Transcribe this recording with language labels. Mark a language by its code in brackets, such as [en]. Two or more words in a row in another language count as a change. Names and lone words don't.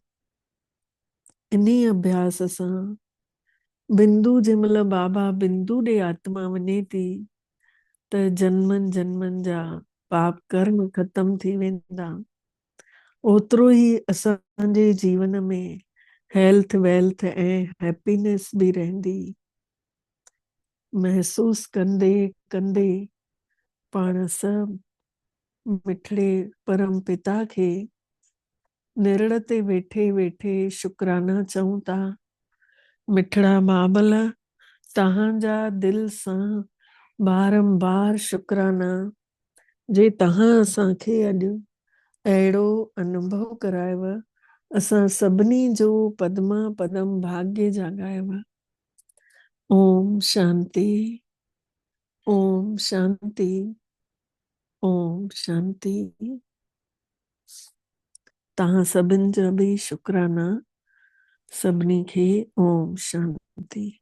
[sd] इन्ही अभ्यास सां बिंदु जंहिंमहिल बाबा बिंदु ॾे आत्मा वञे थी त जन्मनि जन्मनि जा पाप कर्म ख़तम थी वेंदा। ओतिरो ई असांजे जीवन में [en] health wealth [sd] ऐं हैप्पीनेस बि रहंदी। महसूस कंदे कंदे पाण सभु मिठड़े परम पिता खे निरण ते वेठे वेठे शुक्राना चऊं था। मिठड़ा बाबल तव्हांजा दिलि सां बारंबार शुक्राना जे तव्हां असांखे अॼु अहिड़ो अनुभव करायव। असां सभिनी जो पदमा पदम भाग्य जाॻायव। [sa] ओम शांति। ओम शांति। ओम शांति। [sd] तव्हां सभिनि जा बि शुक्राना। सभिनी खे [sa] ओम शांति।